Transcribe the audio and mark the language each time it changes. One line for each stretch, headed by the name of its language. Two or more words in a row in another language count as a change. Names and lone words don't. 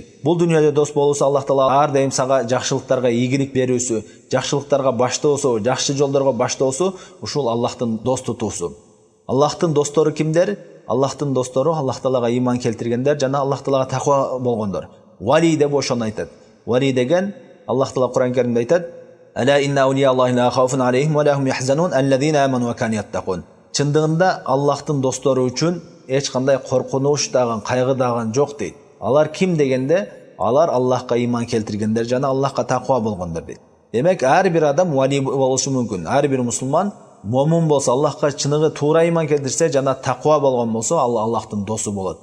Kyrgyz: Бул дүйнөдө дос болуусу Аллах Таала ар дайым сага жакшылыктарга ийгилик берүүсү, жакшылыктарга баштоосу, жакшы жолдорго баштоосу ушул Аллахтын дос тутуусу. Аллахтын достору кимдер? Аллахтын достору Аллах Таалага иман келтиргендер жана Аллах Таалага таква болгондор. Вали деп ошону айтат. Вали деген Аллах Таала Кур'ан Каримде айтат:
Arabic: "ألا إن أولياء الله لا خوف عليهم ولا هم يحزنون الذين آمنوا وكانوا يتقون."
Kyrgyz: Чындыгында Аллахтын достору үчүн эч кандай коркунуч дагы, кайгы дагы жок дейт. Алар ким дегенде, алар Аллахка иман келтиргендер жана Аллахка таква болгондор дейт. Демек ар бир адам вали болушу мүмкүн. Ар бир мусулман момун болсо, Аллахка чыныгы туура иман келтирсе жана таква болгон болсо, ал Аллахтын досу болот.